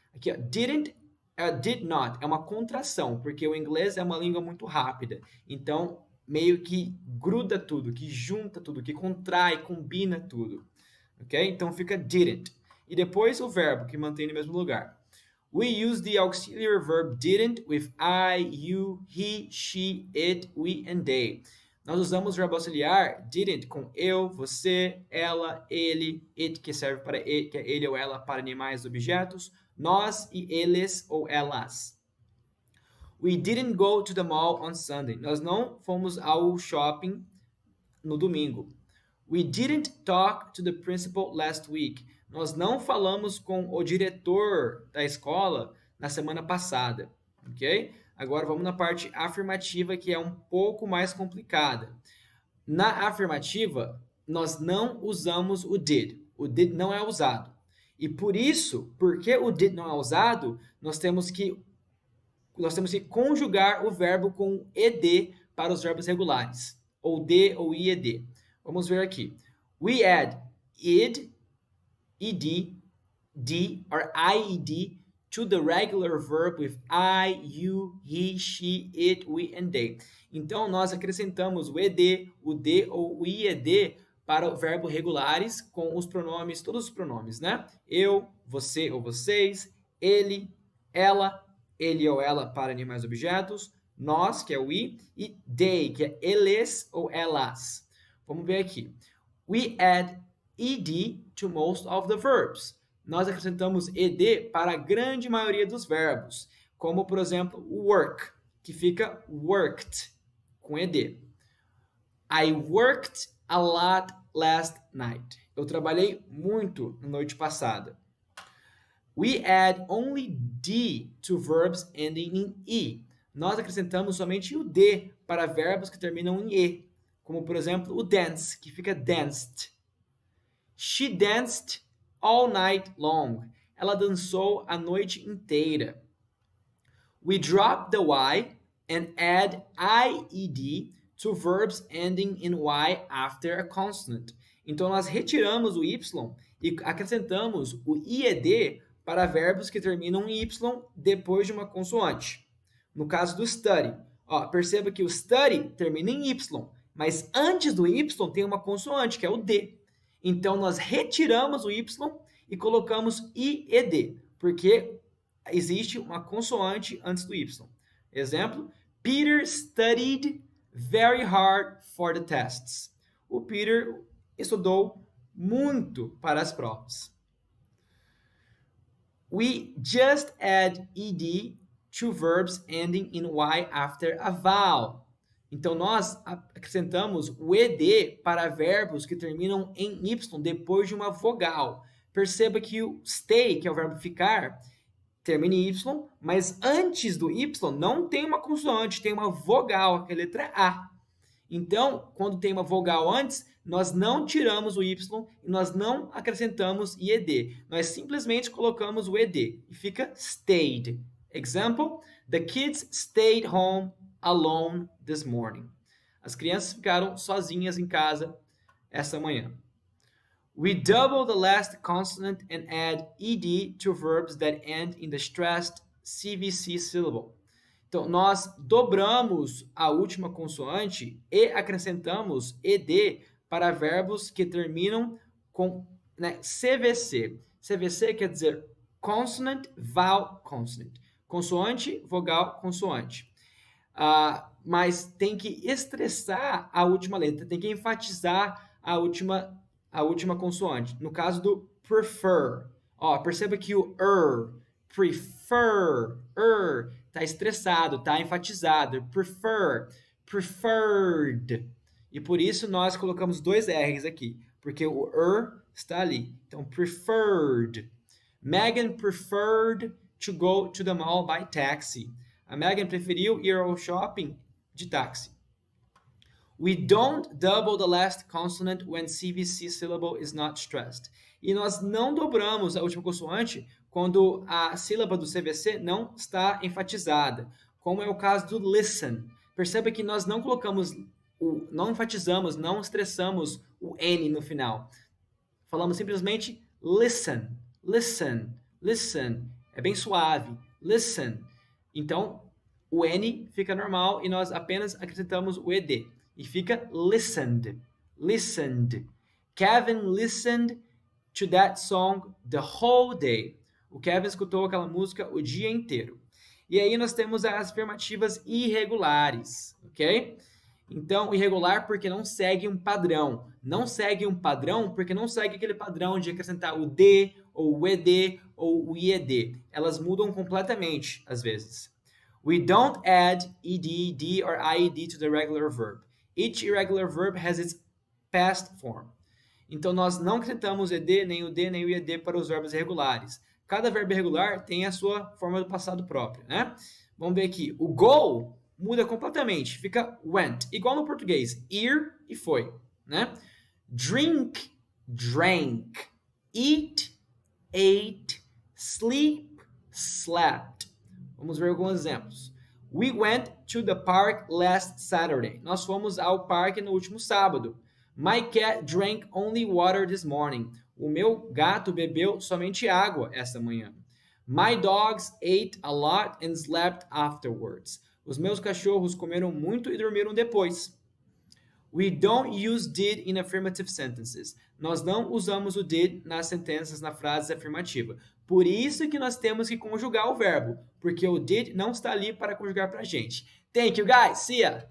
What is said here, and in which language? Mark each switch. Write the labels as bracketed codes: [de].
[pt] Aqui, ó, did not é uma contração, porque o inglês é uma língua muito rápida. Então, meio que gruda tudo, que junta tudo, que contrai, combina tudo. Ok? Então, fica didn't. E depois o verbo, que mantém no mesmo lugar. [en] We use the auxiliary verb didn't with I, you, he, she, it, we and they. [pt] Nós usamos o verbo auxiliar didn't com eu, você, ela, ele, it, que serve para ele, que é ele ou ela para animais e objetos, nós e eles ou elas. [en] We didn't go to the mall on Sunday. [pt] Nós não fomos ao shopping no domingo. [en] We didn't talk to the principal last week. [pt] Nós não falamos com o diretor da escola na semana passada, ok? Agora vamos na parte afirmativa, que é um pouco mais complicada. Na afirmativa, nós não usamos o did. O did não é usado. E por isso, porque o did não é usado, nós temos que conjugar o verbo com ed para os verbos regulares, ou de ou ied. Vamos ver aqui. [en] We add id, ed, d, or ied to the regular verb with I, you, he, she, it, we, and they. [pt] Então, nós acrescentamos o ed, o de ou o ied para o verbo regulares com os pronomes, todos os pronomes, né? Eu, você ou vocês, ele, ela, ele ou ela para animais e objetos, nós, que é o we, e they, que é eles ou elas. Vamos ver aqui. [en] We add ed to most of the verbs. [pt] Nós acrescentamos ed para a grande maioria dos verbos, como, por exemplo, work, que fica worked, com ed. [en] I worked a lot last night. [pt] Eu trabalhei muito na noite passada. [en] We add only d to verbs ending in e. [pt] Nós acrescentamos somente o d para verbos que terminam em e, como, por exemplo, o dance, que fica danced. [en] She danced all night long. [pt] Ela dançou a noite inteira. [en] We drop the y and add ied to verbs ending in y after a consonant. [pt] Então, nós retiramos o y e acrescentamos o ied para verbos que terminam em y depois de uma consoante. No caso do study, ó, perceba que o study termina em Y, mas antes do Y tem uma consoante, que é o D. Então, nós retiramos o Y e colocamos IED, porque existe uma consoante antes do Y. [en] Exemplo, Peter studied very hard for the tests. [pt] O Peter estudou muito para as provas. [en] We just add ed to verbs ending in y after a vowel. [pt] Então, nós acrescentamos o ed para verbos que terminam em y depois de uma vogal. Perceba que o stay, que é o verbo ficar, termina em y, mas antes do y não tem uma consoante, tem uma vogal, que é a letra A. Então, quando tem uma vogal antes, nós não tiramos o y e nós não acrescentamos ied. Nós simplesmente colocamos o ed e fica stayed. [en] Example, the kids stayed home alone this morning. [pt] As crianças ficaram sozinhas em casa essa manhã. [en] We double the last consonant and add ed to verbs that end in the stressed CVC syllable. [pt] Então, nós dobramos a última consoante e acrescentamos ed para verbos que terminam com CVC. CVC quer dizer [en] consonant, vowel, consonant. [pt] Consoante, vogal, consoante. Mas tem que estressar a última letra, tem que enfatizar a última consoante. No caso do prefer. Ó, perceba que o prefer, tá estressado, tá enfatizado. Prefer, preferred. E por isso nós colocamos dois R's aqui, porque o está ali. Então, preferred. [en] Megan preferred to go to the mall by taxi. [pt] A Megan preferiu ir ao shopping de táxi. [en] We don't double the last consonant when CVC syllable is not stressed. [pt] E nós não dobramos a última consoante quando a sílaba do CVC não está enfatizada, como é o caso do listen. Perceba que nós não colocamos, não enfatizamos, não estressamos o N no final. Falamos simplesmente listen, listen, listen. É bem suave. Listen. Então, o N fica normal e nós apenas acrescentamos o ED. E fica listened, listened. Kevin listened to that song the whole day. O Kevin escutou aquela música o dia inteiro. E aí nós temos as afirmativas irregulares, ok? Então, irregular porque não segue um padrão. Não segue um padrão porque não segue aquele padrão de acrescentar o D, ou o ED, ou o IED. Elas mudam completamente, às vezes. [en] We don't add ED, D, or IED to the regular verb. Each irregular verb has its past form. [pt] Então, nós não acrescentamos ED, nem o D, nem o IED para os verbos irregulares. Cada verbo irregular tem a sua forma do passado próprio, né? Vamos ver aqui. O go muda completamente. Fica went. Igual no português. Ir e foi, né? Drink, drank. [en] Eat, ate. Sleep, slept. [pt] Vamos ver alguns exemplos. [en] We went to the park last Saturday. [pt] Nós fomos ao parque no último sábado. [en] My cat drank only water this morning. [pt] O meu gato bebeu somente água esta manhã. [en] My dogs ate a lot and slept afterwards. [pt] Os meus cachorros comeram muito e dormiram depois. [en] We don't use did in affirmative sentences. [pt] Nós não usamos o did nas sentenças, na frase afirmativa. Por isso que nós temos que conjugar o verbo, porque o did não está ali para conjugar para a gente. [en] Thank you, guys. See ya!